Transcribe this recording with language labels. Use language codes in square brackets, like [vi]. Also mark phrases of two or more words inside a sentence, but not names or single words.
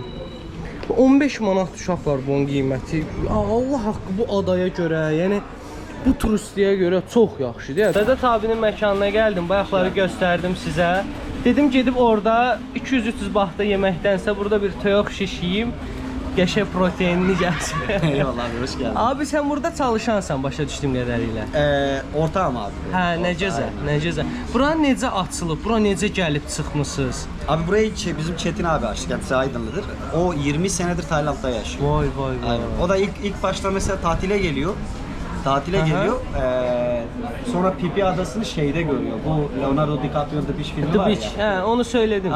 [az] 15 manat uşaqlar bunun qiyməti. Allah haqqı bu adaya görə, yəni bu turistliyə görə çox yaxşıdır. Səadət abinin məkanına gəldim, bayaqları göstərdim sizə. Dedim gedib orada 200-300 bahta yeməkdənsə burada bir toyuq şiş yeyim. Qəşəng proteinli gəlsin. [tr] Eyvallah abi, hoş geldin. [az] Abi sən burada çalışansan başa düşdüyüm qədərilə. [tr] Ortağım abi. [az] Hə, nə gözəl. Bura necə açılıb? Bura necə gəlib çıxmısınız? [tr] Abi burayı bizim Çetin abi açtı. Kendisi Aydınlıdır. O 20 senedir Tayland'da yaşıyor. Vay. Aynen. O da ilk başta mesela tatile geliyor. Sonra Pipi Adası'nı şeyde görüyor. Bu Leonardo DiCaprio'nun The Beach filmi The var Beach. ya. He, onu söyledim.